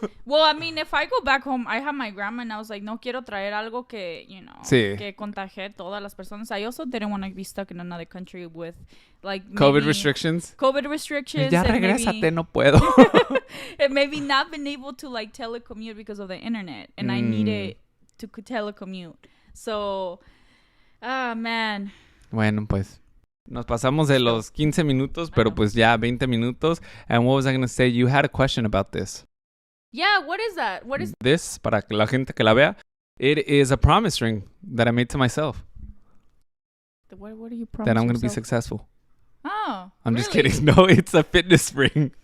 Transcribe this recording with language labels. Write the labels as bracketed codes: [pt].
[en] Well, I mean, if I go back home, I have my grandma and I was like, [es] no quiero traer algo que, [en] you know, [es] que contagie todas las personas. [en] I also didn't want to be stuck in another country with like COVID restrictions. [es] Ya regrésate, no puedo. [en] And maybe not been able to like telecommute because of the internet. And I needed to telecommute. So, man. [es] Bueno, pues. Nos pasamos de los 15 minutos, pero pues ya 20 minutos. [en] And what was I going to say? You had a question about this. Yeah, what is that? What is this? [es] Para la gente que la vea. [en] It is a promise ring that I made to myself. What do you promise that I'm going to yourself? be successful. Oh, I'm just really? kidding. No, it's a fitness ring.